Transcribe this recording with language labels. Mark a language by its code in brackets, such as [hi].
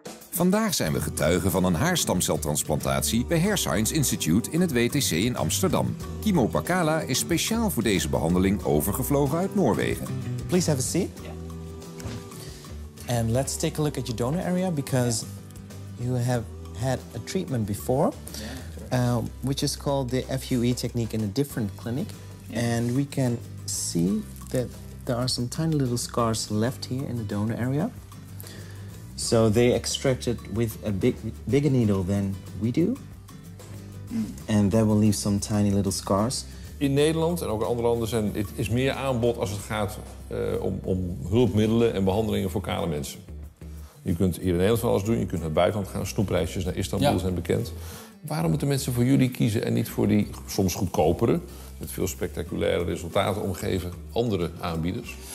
[nl] Vandaag zijn we getuigen van een haarstamceltransplantatie bij Hair Science Institute in het WTC in Amsterdam. Kimmo Pakala is speciaal voor deze behandeling overgevlogen uit Noorwegen. [en] Please have a seat. And let's take a look at your donor area because you have had a treatment before, which is called the FUE technique in a different clinic. And we can see that there are some tiny little scars left here in the donor area. So they extract it with a bigger needle than we do. And that will leave some tiny little scars. [nl] In Nederland en ook in andere landen is meer aanbod als het gaat om hulpmiddelen en behandelingen voor kale mensen. Je kunt hier in Nederland van alles doen, je kunt naar het buitenland gaan. Snoepreisjes naar Istanbul zijn bekend. Waarom moeten mensen voor jullie kiezen en niet voor die soms goedkopere, met veel spectaculaire resultaten omgeven, andere aanbieders?